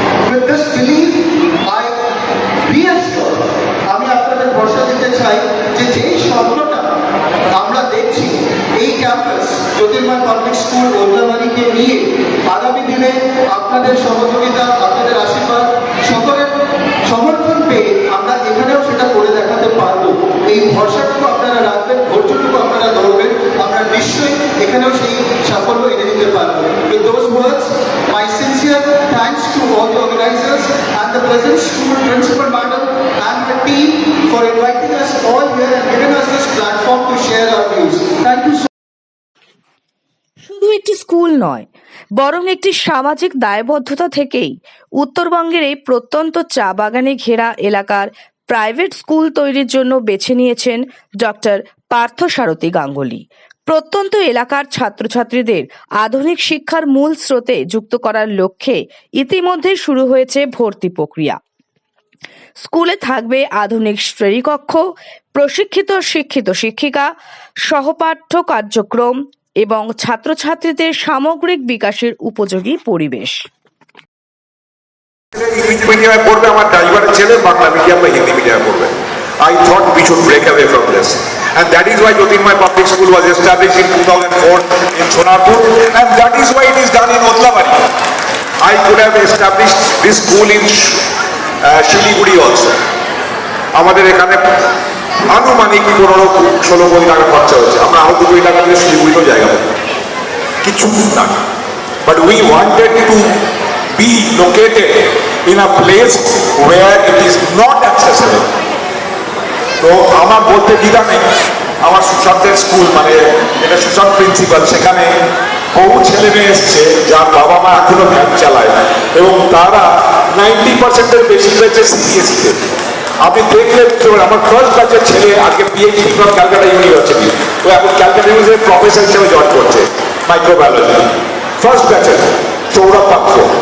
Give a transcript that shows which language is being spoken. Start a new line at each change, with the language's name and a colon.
English: With this belief, I reassure,
Bangla: আমি আপনাদের ভরসা দিতে চাই যে যেই স্বপ্নটা আমরা দেখছি এই ক্যাম্পাস জ্যোতির্ময় পাবলিক স্কুল ওদলাবাড়িকে নিয়ে, আগামী দিনে আপনাদের সহযোগিতা, আপনাদের আশীর্বাদ, সকলের সমর্থন পেয়ে আমরা এখানেও সেটা করে দেখাতে পারবো। এই ভরসাটুকু আপনারা রাখবেন, ধৈর্যটুকু আপনারা ধরবেন, আমরা নিশ্চয়ই এখানেও সেই সাফল্য এনে দিতে পারবো।
English: With those words, my sincere thanks to all the organizers and the present school principal madam and the team for inviting us all here and giving us this platform to share our views. Thank you so
Bangla: শুধু একটি school নয়, বরং একটি সামাজিক দায়বদ্ধতা থেকেই উত্তরবঙ্গের এই প্রত্যন্ত চা বাগানে ঘেরা এলাকার প্রাইভেট স্কুল তৈরির জন্য বেছে নিয়েছেন ডক্টর পার্থসারথী গাঙ্গুলি। প্রত্যন্ত এলাকার ছাত্রছাত্রীদের আধুনিক শিক্ষার মূল স্রোতে যুক্ত করার লক্ষ্যে ইতিমধ্যে শুরু হয়েছে ভর্তি প্রক্রিয়া। স্কুলে থাকবে আধুনিক শ্রেণীকক্ষ, প্রশিক্ষিত শিক্ষিত শিক্ষিকা, সহপাঠ্য কার্যক্রম এবং ছাত্রছাত্রীদের সামগ্রিক বিকাশের উপযোগী পরিবেশ। ইংরেজি মিডিয়ামে পড়বে, আমার ড্রাইভারের ছেলে বাংলা মিডিয়াম বা হিন্দি মিডিয়ামে পড়বে।
English: I thought we should break away from this, and that is why Jyotirmoy Public School was established in 2004 in Sonarpur, and that is why it is done in Odlabari. I could have established this school in Shiliguri also.
Bangla: আমাদের এখানে আনুমানিক 15-16 কোটি টাকা খরচা হচ্ছে। আমরা আরো 2 কোটি টাকা দিয়ে শিলিগুড়িতেও জায়গা পাবো, কিছু না।
English: But we wanted to be located in a place where it is not accessible.
Bangla: তো আমার বলতে দ্বিধা নেই, আমার সুশান্তের স্কুল, মানে এটা সুশান্ত প্রিন্সিপাল, সেখানে বহু ছেলে মেয়ে এসছে যার বাবা মা এখনো ভ্যান চালায়, এবং তারা 90%-এর বেশি পেয়েছে সিবিএসইতে। আপনি দেখলে আমার ফার্স্ট ব্যাচের ছেলে আজকে পিএইচডি ফ্রম ক্যালকাটা ইউনিভার্সিটি, ও এখন ক্যালকাটা ইউনিভার্সিটির প্রফেসর হিসেবে জয়েন করছে মাইক্রোবায়োলজি, ফার্স্ট ব্যাচের সৌরভ পাত্র।